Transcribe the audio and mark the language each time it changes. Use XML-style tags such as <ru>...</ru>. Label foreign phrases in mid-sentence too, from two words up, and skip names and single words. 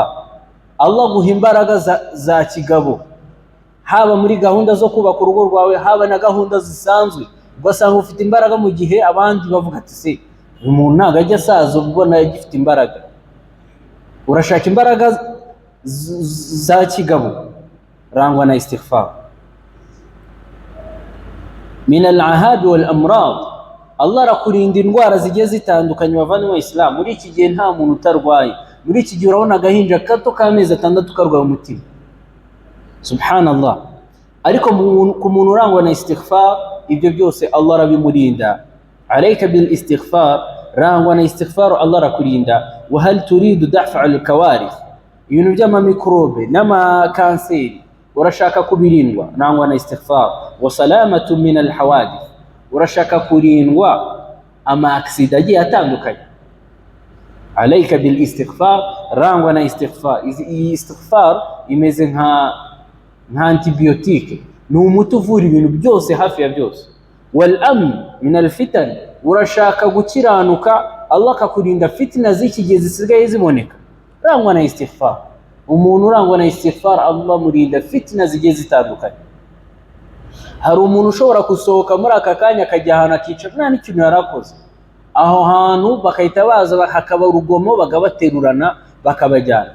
<rw>Allah guha imbaraga za kigabo, haba muri gahunda zo kubaka urugo rwawe, haba na gahunda zisanzwe. Ugasanga ufite imbaraga mu gihe abandi bavuga ati se uyu muntu ntabwo ajya asaza ubona agifite imbaraga. Urashaka imbaraga za kigabo, rangwa na istighfar.</rw> <ar>من الأهاب والأمراض,</ar> <rw>Allah arakurinda indwara zigiye zitandukanye bavanywe Islam. Muri iki gihe nta muntu utarwaye. Muri iki gihe urabona agahinja gato k'amezi 6 karwaye umutima, subhanallah. Ariko ku muntu urangwa na istighfar, ibyo byose Allah arabimurinda.</rw> <ar>عليك بالاستغفار,</ar> <rw>rangwa na istighfar Allah arakurinda.</rw> <ar>وهل تريد دفع الكوارث,</ar> <rw>ibintu by'amamikrobe n'amakanseri urashaka kubirindwa, rangwa na istighfar.</rw> <ar>والسلامة من الحوادث,</ar> <rw>urashaka kurindwa ama-accident agiye atandukanye.</rw> <ar>عليك بالاستغفار,</ar> <rw>rangwa na istighfar. Iyi istighfar imeze nka antibiotique, ni umuti uvura ibintu byose, hafi ya byose.</rw> <ar>والأمن من الفتن,</ar> <rw>urashaka gukiranuka Allah akakurinda fitna z'iki gihe zisigaye ziboneka, rangwa na istighfar. Umuntu urangwa na istighfar Allah murinda fitna zigiye zitandukanye. Hari umuntu ushobora gusohoka muri aka kanya akajya ahantu akicara nta n'ikintu yarakoze, aho hantu bakahita baza hakaba urugomo bagabaterurana bakabajyana.</rw>